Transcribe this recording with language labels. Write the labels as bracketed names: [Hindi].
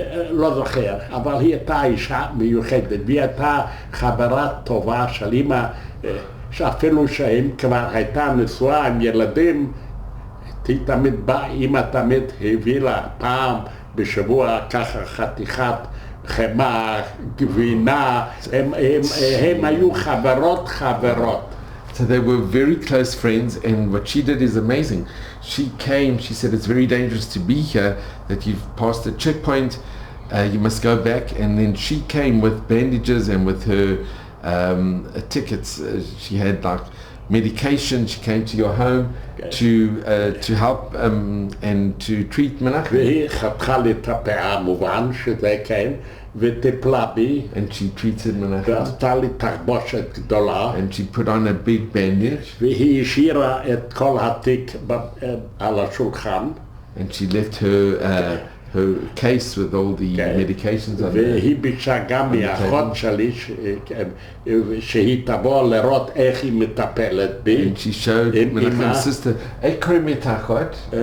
[Hebrew] לא זוכר, אבל היא הייתה אישה מיוחדת, והיא הייתה חברה טובה של אמא, שאפילו שהיא כבר הייתה נשואה עם ילדים, היא תמיד באה, אמא תמיד הביא לה פעם בשבוע ככה חתיכת חמה, גבינה, הם היו חברות. [English] So they were very close friends, and what she did is amazing. She came, she said, it's very dangerous to be here, that you've passed the checkpoint, you must go back. And then she came with bandages and with her tickets. She had like medication. She came to your home to help and to treat Menachem. [Hebrew] והיא חתכה לי את הפאה, מובן שזה כן, וטיפלה בי. [English] And she treated Menachem. [Hebrew] ועשתה לי תחבושת גדולה. [English] And she put on a big bandage. [Hebrew] והיא השאירה את כל התיק על השולחן. [English] And she left her case with all the medications on [Hebrew] והיא ביקשה גם מהאחות שלי שהיא תבוא לראות איך היא מטפלת בי. [English] And she showed Menachem's sister, [Hebrew] איך קוראים את האחות?